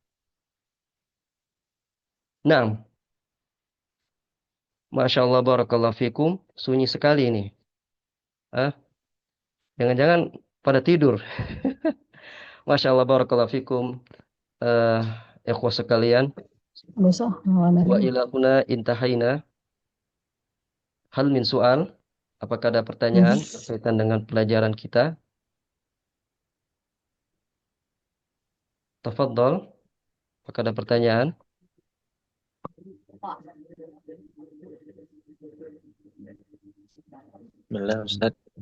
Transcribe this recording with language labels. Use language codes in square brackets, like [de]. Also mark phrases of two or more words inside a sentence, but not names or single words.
[ar] Nah, ما شاء الله بارك الله فيكم. [id] Sunyi sekali ini. Ah, jangan-jangan pada tidur. [ar] ما شاء الله بارك الله فيكم. [id] Ikhwah sekalian. [ar] وإلى هنا انتهينا. هل من سؤال. [id] Apakah ada pertanyaan berkaitan dengan pelajaran kita? [ar] تفضل. [id] Apakah ada pertanyaan? Bismillah Ustaz.